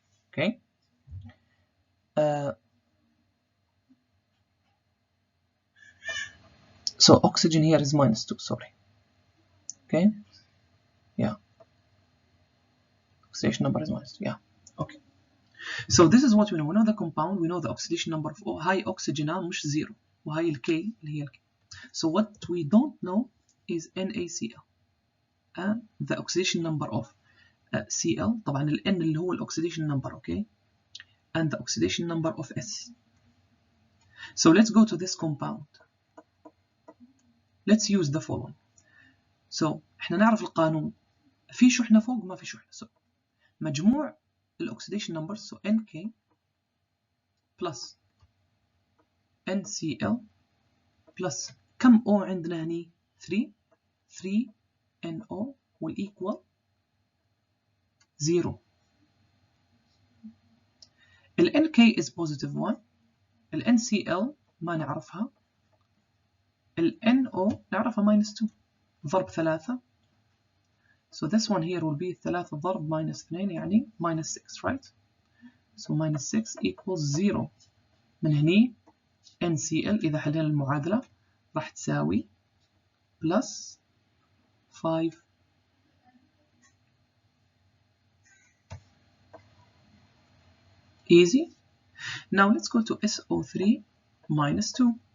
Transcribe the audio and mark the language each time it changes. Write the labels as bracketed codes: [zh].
[en] Okay, so oxygen here is -2, sorry. Okay, yeah, oxidation number is -2, yeah. Okay, so this is what we know. We know the compound, we know the oxidation number of O. [ar] هاي oxygen مش 0 وهاي ال K اللي هي ال K. [en] So what we don't know is NaCl and the oxidation number of Cl. [ar] طبعا ال N اللي هو ال oxidation number, okay, [en] and the oxidation number of S. So let's go to this compound. Let's use the following. [ar] So احنا نعرف القانون، في شحنة فوق ما في شحنة. [en] So [ar] مجموع الأكسيديشن نمبرز [en] so NK plus NCl plus [ar] كم O عندنا هني؟ [en] 3 NO will equal 0. ال NK is positive 1. [ar] ال NCl ما نعرفها. ال NO نعرفها -2 ضرب 3. [en] So this one here will be 3 ضرب -2 [ar] يعني [en] -6, right? So -6 equals 0. [ar] من هني NCl إذا حلينا المعادلة راح تساوي [en] plus 5. Easy. Now let's go to SO3 -2.